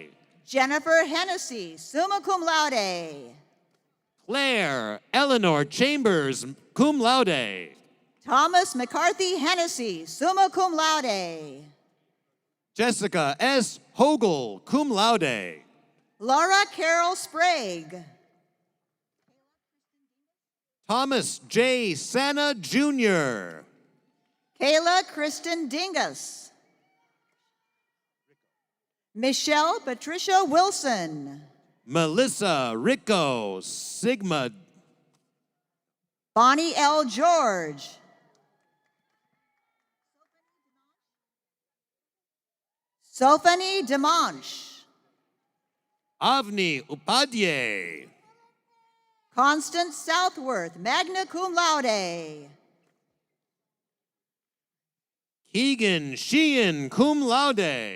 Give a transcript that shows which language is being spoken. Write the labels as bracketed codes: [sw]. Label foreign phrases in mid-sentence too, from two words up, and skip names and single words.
[en] Jennifer Hennessy, [la] summa cum laude. [en] Claire Eleanor Chambers, [la] cum laude. [en] Thomas McCarthy Hennessy, [la] summa cum laude. [en] Jessica S. Hogel, [la] cum laude. [en] Laura Carol Sprague. Thomas J. Sana Jr. Kayla Kristen Dingus. Michelle Patricia Wilson. Melissa Rico Sigma. Bonnie L. George. Sophanie Demanche. Avni Upadhyay. Constance Southworth, [la] magna cum laude. [en] Keegan Sheehan, [la] cum laude.